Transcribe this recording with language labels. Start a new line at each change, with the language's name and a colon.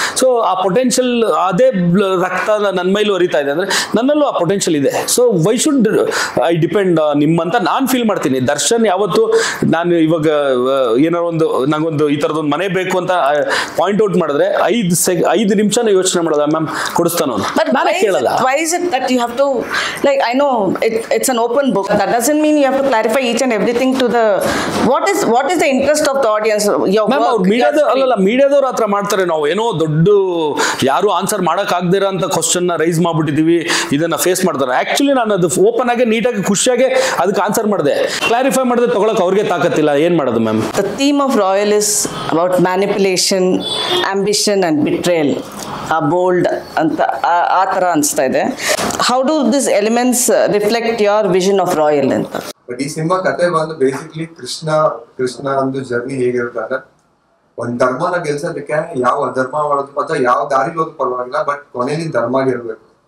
Kannada: So ಆ potential ಅದೇ ರಕ್ತ ನನ್ನ ಮೈಲೂ ಹರಿತಾ ಇದೆ ಅಂದ್ರೆ ನನ್ನಲ್ಲೂ ಆ ಪೊಟೆನ್ಷಿಯಲ್ ಇದೆ.
English: so why should I depend
Kannada: ನಿಮ್ಮಂತ ನಾನು ಫೀಲ್ ಮಾಡ್ತೀನಿ. ದರ್ಶನ್ ಯಾವತ್ತು ನಾನು ಇವಾಗ ಏನಾರು ನಂಗೊಂದು ಈ ಥರದೊಂದು ಮನೆ ಬೇಕು ಅಂತ ಪಾಯಿಂಟ್ ಔಟ್ ಮಾಡಿದ್ರೆ 5 ನಿಮಿಷನ ಯೋಚನೆ ಮಾಡೋದ ಮ್ಯಾಮ್ ಕೊಡಿಸ್ತಾನ ನಾನೇ ಕೇಳಲ್ಲ.
English: Why is it that you have to, like, I know it's an open book, that doesn't mean you have to clarify each and everything to the what is the interest of the audience, your work.
Kannada: ಮೀಡಿಯಾದವ್ರ ಹತ್ರ ಮಾಡ್ತಾರೆ, ನಾವು ಏನೋ ದೊಡ್ಡ ಯಾರು answer ಮಾಡಕ್ ಆಗದಿರೋ ಅಂತ question raise ಮಾಡ್ಬಿಟ್ಟಿದೀವಿ, ಇದನ್ನ face ಮಾಡ್ತಾರೆ. ಆಕ್ಚುಲಿ ನಾನು ಅದು ಓಪನ್ ಆಗಿ ನೀಟಾಗಿ ಖುಷಿಯಾಗಿ ಅದಕ್ಕೆ ಆನ್ಸರ್ ಮಾಡಿದೆ, ಕ್ಲಾರಿಫೈ ಮಾಡಿದೆ, ತಗೊಳಕ್ ಅವ್ರಿಗೆ ತಾಕತ್ತಿಲ್ಲ. ಏನ್ ಮಾಡೋದು ma'am?
English: The theme of Royal is about manipulation, ambition and betrayal.
Kannada: Bold ಅಂತ ಆ ಥರ ಅನಿಸ್ತಾ ಇದೆ.
English: How do these elements reflect your vision of Royal ಅಂತ?
Kannada: ಬಟ್ ಈ ಸಿನಿಮಾ ಕತೆ ಬಂದು ಬೇಸಿಕ್ಲಿ ಕೃಷ್ಣ ಒಂದು ಜರ್ನಿ ಹೇಗಿರುತ್ತೆ ಅಂದ್ರೆ, ಒಂದ್ ಧರ್ಮನ ಗೆಲ್ಸೋದಕ್ಕೆ ಯಾವ ಧರ್ಮ ಮಾಡೋದು ಅಥವಾ ಯಾವ ದಾರಿ ಹೋದ್ರು ಪರವಾಗಿಲ್ಲ, ಬಟ್ ಕೊನೆಯಲ್ಲಿ ಧರ್ಮ ಗೆಲ್ಬೇಕು.